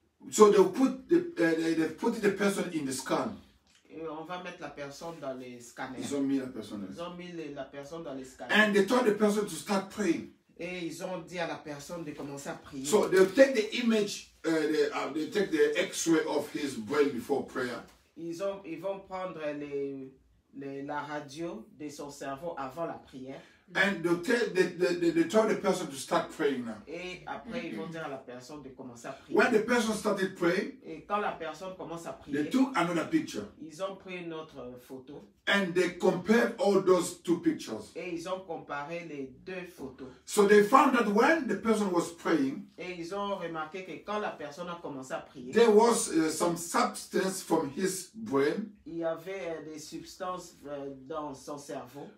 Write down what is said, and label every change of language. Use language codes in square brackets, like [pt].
[en] So they put the person in the scan. [fr] Et on va mettre la personne dans les scanners. Ils ont mis la personne. Ils ont mis la personne dans les scanners. [en] And they told the person to start praying. [fr] Et ils ont dit à la personne de commencer à prier. [en] So they'll take the image, they take the X-ray of his brain before prayer. [fr] Ils vont prendre la radio de son cerveau avant la prière. [en] And they told the person to start praying now. [fr] Et après, ils vont dire à la personne de commencer à prier. [en] When the person started praying, [fr] Et quand la personne commence à [en] they took another picture. [fr] ils ont pris une autre photo. [en] And they compared all those two pictures. [fr] Et ils ont comparé les deux photos. [en] So they found that when the person was praying, [fr] Et ils ont remarqué que quand la personne a commencé à prier, [en] there was some substance from his brain [fr] il y avait des substances dans son cerveau